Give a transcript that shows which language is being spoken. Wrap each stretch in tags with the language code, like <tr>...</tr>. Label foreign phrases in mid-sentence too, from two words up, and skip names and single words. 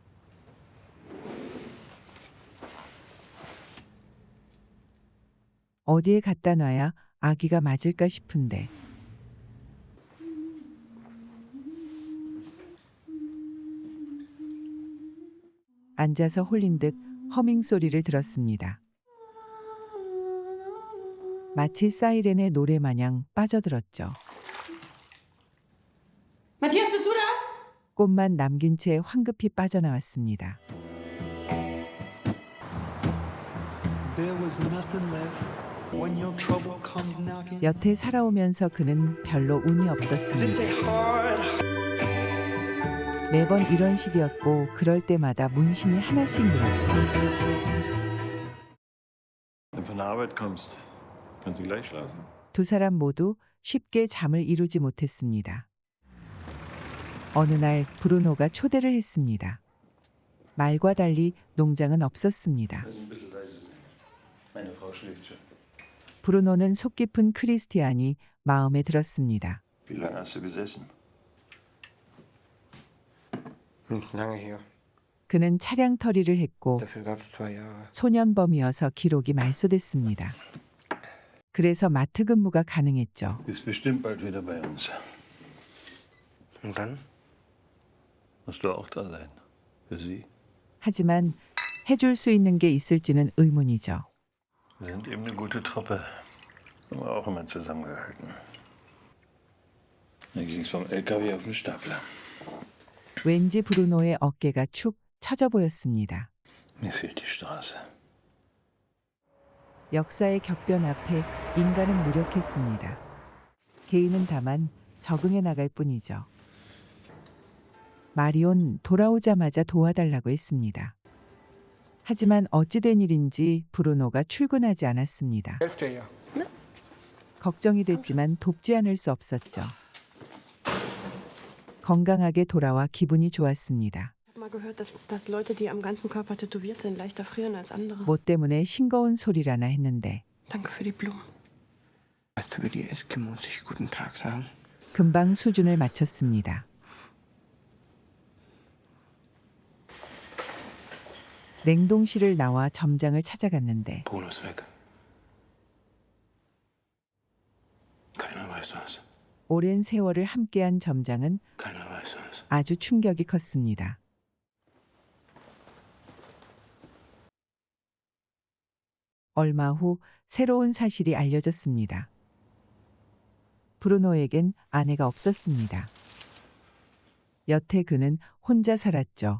<ko>어디에 갖다 놔야 아기가 맞을까 싶은데 앉아서 홀린 듯 허밍 소리를 들었습니다. 마치 사이렌의 노래 마냥 빠져들었죠.</ko> <de>Matthias, bist du das?</de> <ko>꽃만 남긴 채 황급히 빠져나왔습니다.</ko> <en>There was nothing left when your trouble comes knocking.</en> <ko>여태 살아오면서 그는 별로 운이 없었습니다. 매번 이런 식이었고 그럴 때마다 문신이 하나씩 늘었죠.</ko> <de>Wenn du von der Arbeit kommst, kannst du gleich schlafen?</de> <ko>두 사람 모두 쉽게 잠을 이루지 못했습니다. 어느 날 브루노가 초대를 했습니다. 말과 달리 농장은 없었습니다.</ko> <de>Meine Frau schläft schon.</de> <ko>브루노는 속 깊은 크리스티안이 마음에 들었습니다.</ko> <de>Wie lange hast du gesessen? Nicht lange hier.</de> <ko>그는 차량 터리를 했고</ko> <de>Dafür gab es 2 Jahre.</de> <ko>소년범이어서 기록이 말소됐습니다. 그래서 마트 근무가 가능했죠.</ko> <de>Bist bestimmt bald wieder bei uns. Und dann? Musst du auch da sein. Für sie.</de> <ko>하지만 해줄 수 있는 게 있을지는 의문이죠.</ko> <de>Wir sind eben eine gute Truppe. Haben wir auch immer zusammengehalten. Dann ging es vom LKW auf den Stapler.</de> <ko>왠지 브루노의 어깨가 축 처져 보였습니다.</ko> <de>Mir fehlt die Straße.</de> <ko>역사의 격변 앞에 인간은 무력했습니다. 개인은 다만 적응해 나갈 뿐이죠. 마리온 돌아오자마자 도와달라고 했습니다. 하지만 어찌된 일인지 브루노가 출근하지 않았습니다.</ko> <de>Helft ihr ja.</de> <ko>걱정이 됐지만 돕지 않을 수 없었죠. 건강하게 돌아와 기분이 좋았습니다.</ko> <de>Ich habe mal gehört, dass Leute, die am ganzen Körper tätowiert sind, leichter frieren als andere.</de> <ko>뭐 때문에 싱거운 소리라나 했는데</ko> <de>Danke für die Blumen. Weißt du, wie die Eskimos sich guten Tag sagen?</de> <ko>금방 수준을 맞췄습니다. 냉동실을 나와 점장을 찾아갔는데</ko> <de>Bruno ist weg. Keiner weiß was.</de> <ko>오랜 세월을 함께한 점장은</ko> <de>Keiner weiß was.</de> <ko>아주 충격이 컸습니다. 얼마 후 새로운 사실이 알려졌습니다. 브루노에겐 아내가 없었습니다. 여태 그는 혼자 살았죠.</ko>